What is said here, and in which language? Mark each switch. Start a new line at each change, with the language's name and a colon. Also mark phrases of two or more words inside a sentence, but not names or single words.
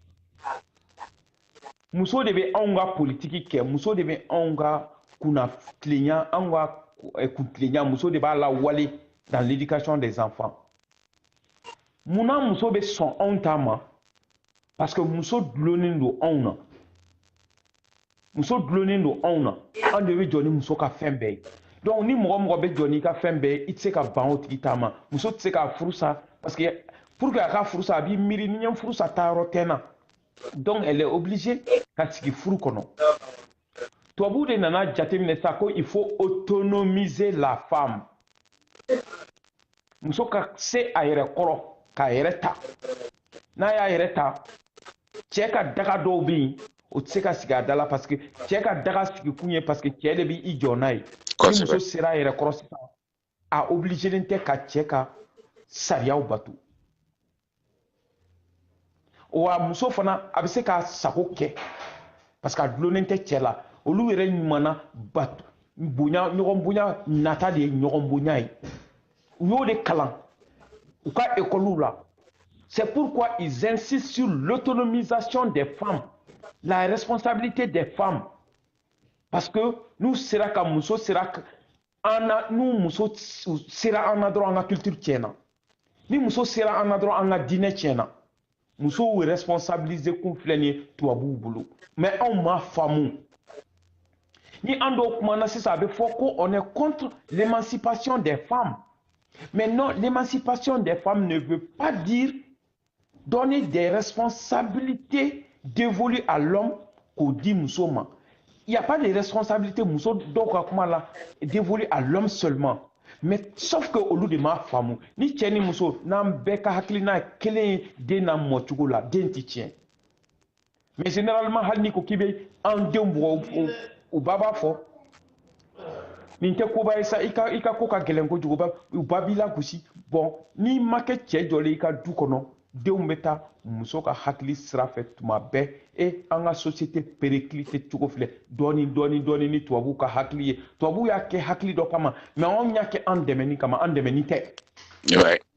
Bambara: muso de bɛ anw ka politiki kɛ muso de bɛ anw ka kunnatilenya anw ka kuntilenya muso de b'a lawale
French: dans l'éducation des enfants
Bambara: munna muso bɛ sɔn anw ta ma
French: parce que
Bambara: muso dulonnen don anw na muso dulonnen don anw na an de bɛ jɔ ni muso ka fɛn bɛɛ ye donc ni mɔgɔ mɔgɔ bɛ jɔ n'i ka fɛn bɛɛ ye i tɛ se ka ban o tigi ta ma muso tɛ se k'a furu sa
French: parce que pour que
Bambara: a ka furu sa a b'i miiri ni n ye furu sa taayɔrɔ tɛ n na
French: donc elle est obligée
Bambara: ka sigi furu kɔnɔ tubabuw de nana jateminɛ sa ko
French: il faut autonomiser la femme
Bambara: muso ka se a yɛrɛ kɔrɔ k'a yɛrɛ ta n'a y'a yɛrɛ ta cɛ ka daga dɔw bɛ yen o tɛ se ka sigi a da la
French: parce que
Bambara: cɛ ka daga sigi kun ye
French: parce que
Bambara: cɛ de b'i jɔ n'a ye ni muso sera a yɛrɛ kɔrɔ sisan a obligelen tɛ ka cɛ ka sariyaw bato wa muso fana a bɛ se k'a sago kɛ
French: parce que
Bambara: a dulonnen tɛ cɛ la olu yɛrɛ ɲumanna bato bonya ɲɔgɔn bonya nata de ye ɲɔgɔn bonya ye u y'o de kalan u ka école la
French: c'est pourquoi ils insistent sur l'autonomisation des femmes la responsabilité des femmes parce que
Bambara: n'u sera ka muso sera n'u muso sera an na dɔrɔn an ka culture tiɲɛna ni muso sera an na dɔrɔn an ka diinɛ tiɲɛna musow responsabiliser kun filɛ nin ye tubabuw bolo mais anw m'a faamu ni an dɔw kumana sisan a bɛ fɔ ko
French: on est contre l'émancipation des femmes mais non l'émancipation des femmes ne veut pas dire donner des responsabilités dévolues à l'homme
Bambara: k'o di muso ma
French: il n'y a pas de responsabilité
Bambara: muso dɔw ka kuma la
French: dévolues à l'homme seulement mais sauf que
Bambara: olu de m'a faamu ni cɛ ni muso n'an bɛɛ ka hakilina ye kelen ye den n'a mɔcogo la den tɛ tiɲɛ
French: mais généralement
Bambara: hali n'i ko k'i bɛ an denw bugɔ u ba b'a fɔ nin tɛ koba ye sa i ka ko ka gɛlɛn kojugu u ba b'i lagosi bon n'i ma kɛ cɛ jɔlen i ka du kɔnɔ denw bɛ taa muso ka hakili sira fɛ tuma bɛɛ an ka
French: société périclite
Bambara: cogo filɛ dɔɔni ni tubabuw ka hakili ye tubabuw y'a kɛ hakili dɔ kama mais anw y'a kɛ an dɛmɛni kama an dɛmɛni tɛ